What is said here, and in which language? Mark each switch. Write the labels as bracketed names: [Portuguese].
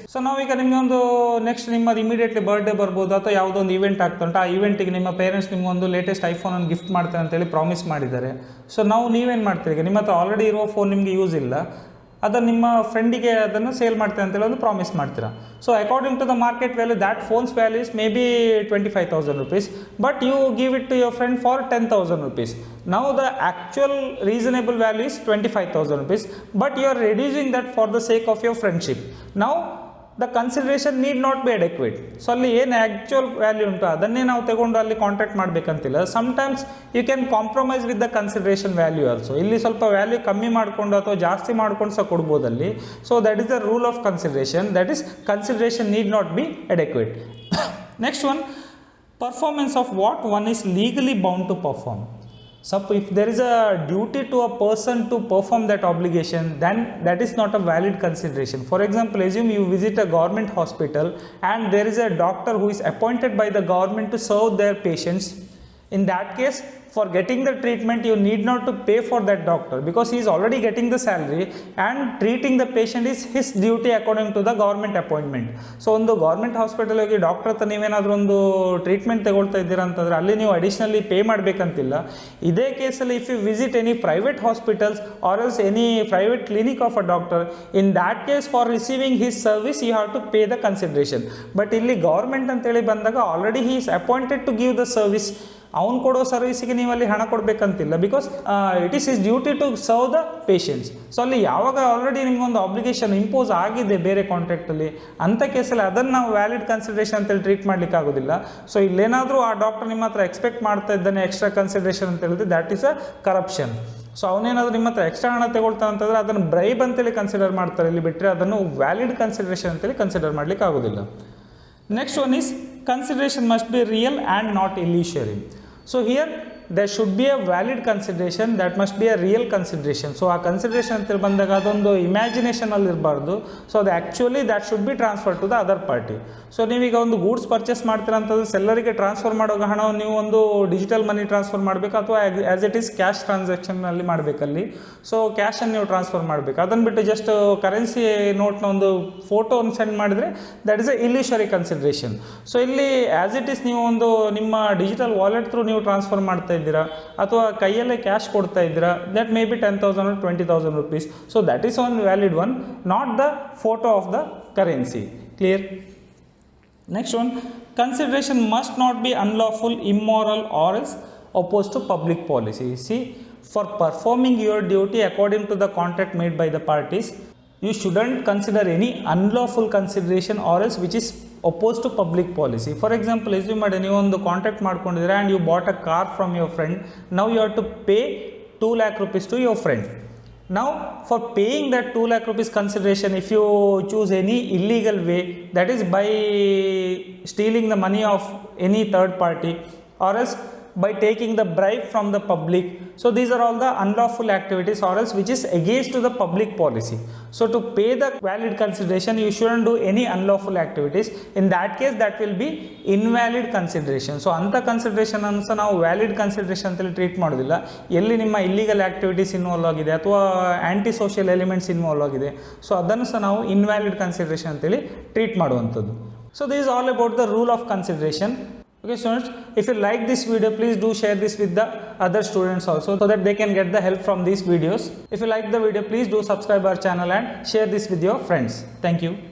[Kannada] So ನಾವೀಗ ನಿಮಗೆ ಒಂದು ನೆಕ್ಸ್ಟ್ ನಿಮ್ಮದು ಇಮಿಡಿಯೇಟ್ಲಿ ಬರ್ಡೇ ಬರ್ಬೋದು ಅಥವಾ ಯಾವುದೋ ಒಂದು ಈವೆಂಟ್ ಆಗ್ತುಂಟು, ಆ ಈವೆಂಟಿಗೆ ನಿಮ್ಮ ಪೇರೆಂಟ್ಸ್ ನಿಮಗೊಂದು ಲೇಟೆಸ್ಟ್ ಐಫೋನನ್ನು ಗಿಫ್ಟ್ ಮಾಡ್ತಾರೆ ಅಂತೇಳಿ ಪ್ರಾಮಿಸ್ ಮಾಡಿದ್ದಾರೆ. ಸೊ ನೀವೇನು ಮಾಡ್ತೀರಿ, ಈಗ ನಿಮ್ಮ ಹತ್ರ ಆಲ್ರೆಡಿ ಇರುವ ಫೋನ್ ನಿಮಗೆ ಯೂಸ್ ಇಲ್ಲ, ಅದನ್ನು ನಿಮ್ಮ ಫ್ರೆಂಡಿಗೆ ಅದನ್ನು ಸೇಲ್ ಮಾಡ್ತೇವೆ ಅಂತೇಳಿ ಒಂದು ಪ್ರಾಮಿಸ್ ಮಾಡ್ತೀರಾ. [English] So according to the market value that phone's value is may be 25,000 rupees, but you give it to your friend for 10,000 rupees. Now the actual reasonable value is 25,000 rupees, but you are reducing that for the sake of your friendship. Now the consideration need not be adequate. [Kannada] So ಅಲ್ಲಿ ಏನು actual value ಉಂಟು ಅದನ್ನೇ ನಾವು ತಗೊಂಡು ಅಲ್ಲಿ contract ಮಾಡಬೇಕಂತಿಲ್ಲ. [English] Sometimes you can compromise with the consideration value also. [Kannada] ಇಲ್ಲಿ ಸ್ವಲ್ಪ value ಕಮ್ಮಿ ಮಾಡಿಕೊಂಡು ಅಥವಾ ಜಾಸ್ತಿ ಮಾಡ್ಕೊಂಡು ಸಹ ಕೊಡ್ಬೋದಲ್ಲಿ. [English] So that is the rule of consideration, that is consideration need not be adequate. Next one, performance of what one is legally bound to perform. So if there is a duty to a person to perform that obligation, then that is not a valid consideration. For example, assume you visit a government hospital and there is a doctor who is appointed by the government to serve their patients. In that case, for getting the treatment you need not to pay for that doctor because he is already getting the salary, and treating the patient is his duty according to the government appointment. [Kannada] So ಒಂದು government hospital ಹೋಗಿ doctor ಹತ್ರ ನೀವೇನಾದರೂ ಒಂದು treatment ತಗೊಳ್ತಾ ಇದ್ದೀರಾ ಅಂತಂದರೆ ಅಲ್ಲಿ ನೀವು ಅಡಿಷ್ನಲಿ ಪೇ ಮಾಡಬೇಕಂತಿಲ್ಲ. ಇದೇ ಕೇಸಲ್ಲಿ [English] If you visit any private hospitals or else any private clinic of a doctor, in that case for receiving his service you have to pay the consideration. But [Kannada] ಇಲ್ಲಿ government ಅಂತೇಳಿ ಬಂದಾಗ [English] Already he is appointed to give the service. [Kannada] ಅವ್ನು ಕೊಡೋ ಸರ್ವಿಸಿಗೆ ನೀವು ಅಲ್ಲಿ ಹಣ ಕೊಡಬೇಕಂತಿಲ್ಲ [English] Because it is his duty to serve the patients. [Kannada] So ಅಲ್ಲಿ ಯಾವಾಗ ಆಲ್ರೆಡಿ ನಿಮ್ಗೊಂದು ಆಬ್ಲಿಗೇಷನ್ ಇಂಪೋಸ್ ಆಗಿದೆ ಬೇರೆ ಕಾಂಟ್ರಾಕ್ಟಲ್ಲಿ, ಅಂಥ ಕೇಸಲ್ಲಿ ಅದನ್ನು ನಾವು ವ್ಯಾಲಿಡ್ ಕನ್ಸಿಡರೇಷನ್ ಅಂತೇಳಿ ಟ್ರೀಟ್ ಮಾಡಲಿಕ್ಕೆ ಆಗೋದಿಲ್ಲ. ಸೊ ಇಲ್ಲೇನಾದರೂ ಆ ಡಾಕ್ಟರ್ ನಿಮ್ಮ ಹತ್ರ ಎಕ್ಸ್ಪೆಕ್ಟ್ ಮಾಡ್ತಾ ಇದ್ದಾನೆ ಎಕ್ಸ್ಟ್ರಾ ಕನ್ಸಿಡರೇಷನ್ ಅಂತ ಹೇಳಿದ್ರೆ [English] That is a corruption. [Kannada] So ಅವನೇನಾದರೂ ನಿಮ್ಮ ಹತ್ರ ಎಕ್ಸ್ಟ್ರಾ ಹಣ ತಗೊಳ್ತಾ ಅಂತಂದರೆ ಅದನ್ನು ಬ್ರೈಬ್ ಅಂತೇಳಿ ಕನ್ಸಿಡರ್ ಮಾಡ್ತಾರೆ ಇಲ್ಲಿ, ಬಿಟ್ಟರೆ ಅದನ್ನು ವ್ಯಾಲಿಡ್ ಕನ್ಸಿಡರೇಷನ್ ಅಂತೇಳಿ ಕನ್ಸಿಡರ್ ಮಾಡಲಿಕ್ಕೆ ಆಗೋದಿಲ್ಲ. [English] Next one is consideration must be real and not illusory. So here there should be a valid consideration, that must be a real consideration. [Kannada] So ಆ ಕನ್ಸಿಡರೇಷನ್ ಅಂತ ಬಂದಾಗ ಅದೊಂದು ಇಮ್ಯಾಜಿನೇಷನಲ್ಲಿ ಇರಬಾರ್ದು. ಸೊ ಅದು [English] Actually that should be transfer to the other party. [Kannada] So ನೀವೀಗ ಒಂದು goods purchase ಮಾಡ್ತೀರಾ ಅಂತಂದ್ರೆ ಸೆಲ್ಲರಿಗೆ ಟ್ರಾನ್ಸ್ಫರ್ ಮಾಡೋ ಹಣವನ್ನು ನೀವು ಒಂದು ಡಿಜಿಟಲ್ ಮನಿ ಟ್ರಾನ್ಸ್ಫರ್ ಮಾಡಬೇಕು ಅಥವಾ as it is cash ಟ್ರಾನ್ಸಾಕ್ಷನ್ನಲ್ಲಿ ಮಾಡಬೇಕಲ್ಲಿ. So ಕ್ಯಾಶನ್ನು ನೀವು ಟ್ರಾನ್ಸ್ಫರ್ ಮಾಡಬೇಕು. ಅದನ್ನು ಬಿಟ್ಟು ಜಸ್ಟ್ ಕರೆನ್ಸಿ ನೋಟ್ನ ಒಂದು ಫೋಟೋವನ್ನು ಸೆಂಡ್ ಮಾಡಿದರೆ [English] That is a illusory consideration. [Kannada] So ಇಲ್ಲಿ ಆ್ಯಸ್ ಇಟ್ ಈಸ್ ನೀವು ಒಂದು ನಿಮ್ಮ ಡಿಜಿಟಲ್ ವಾಲೆಟ್ ಥ್ರೂ ನೀವು ಟ್ರಾನ್ಸ್ಫರ್ ಮಾಡ್ತಾ ಇದ್ದೀರಾ ಅಥವಾ ಕೈಯಲ್ಲೇ ಕ್ಯಾಶ್ ಕೊಡ್ತಾ ಇದ್ದೀರಾ, [English] That may be 10,000 or 20,000 rupees. So that is one valid one, not the photo of the currency. Clear? Next one, consideration must not be unlawful, immoral or else opposed to public policy. See, for performing your duty according to the contract made by the parties, you shouldn't consider any unlawful consideration or else which is opposed to public policy. For example, assume that [Kannada] ನೀವು ಒಂದು contract ಮಾಡ್ಕೊಂಡಿದ್ದೀರಾ [English] and you bought a car from your friend. Now you have to pay 2 lakh rupees to your friend. Now for paying that 2 lakh rupees consideration, if you choose any illegal way, that is by stealing the money of any third party or else by taking the bribe from the public, so these are all the unlawful activities or else which is against to the public policy. So to pay the valid consideration you shouldn't do any unlawful activities. In that case that will be invalid consideration. [Kannada] So anta consideration ansa ನಾವು valid consideration ಅಂತೇಳಿ treat ಮಾಡೋದಿಲ್ಲ. ಎಲ್ಲಿ ನಿಮ್ಮ illegal activities involve ಆಗಿದೆ ಅಥವಾ anti social elements involve ಆಗಿದೆ, so ಅದನ್ನು ಸಹ ನಾವು ಇನ್ವ್ಯಾಲಿಡ್ ಕನ್ಸಿಡರೇಷನ್ ಅಂತೇಳಿ ಟ್ರೀಟ್ ಮಾಡುವಂಥದ್ದು. [English] So this is all about the rule of consideration. Okay students, if you like this video, please do share this with the other students also so that they can get the help from these videos. If you like the video, please do subscribe our channel and share this with your friends. Thank you.